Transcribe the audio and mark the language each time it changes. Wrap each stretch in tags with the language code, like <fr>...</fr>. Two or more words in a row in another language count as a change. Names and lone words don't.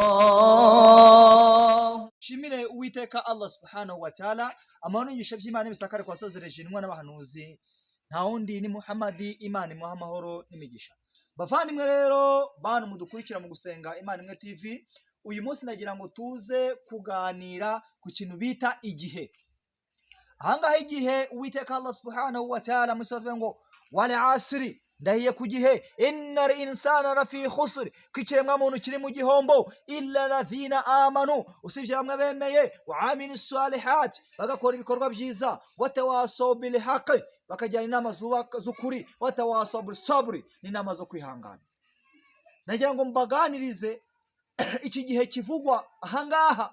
<rw>Shimire Uwiteka</rw> <ar>الله سبحانه وتعالى,</ar> <rw>amahoro n'ibisha by'Imana bisakare kwa sozereje intumwa n'abahanuzi, nta wundi ni Muhammadi, Imana imuha amahoro n'imigisha. Bavandimwe rero bantu mudukurikira mu gusenga Imana imwe TV, uyu munsi nagira ngo tuze kuganira ku kintu bita igihe. Ahangaha igihe Uwiteka</rw> <ar>الله سبحانه وتعالى</ar> <rw>musoze ngo</rw> <ar>والعصر,</ar> <rw>ndahiye ku gihe,</rw> <ar>إن الإنسان لفي خسر,</ar> <rw>kwikiremwa muntu kiri mu gihombo,</rw> <ar>إلا الذين آمنوا,</ar> <rw>usibye bamwe bemeye,</rw> <ar>وعملوا الصالحات,</ar> <rw>bagakora ibikorwa byiza,</rw> <ar>وتواصوا بالحق,</ar> <rw>bakajyana inama z'ukuri,</rw> <ar>وتواصوا بالصبر,</ar> <rw>n'inama zo kwihangana. Nagira ngo mbaganirize iki gihe kivugwa ahangaha.</rw>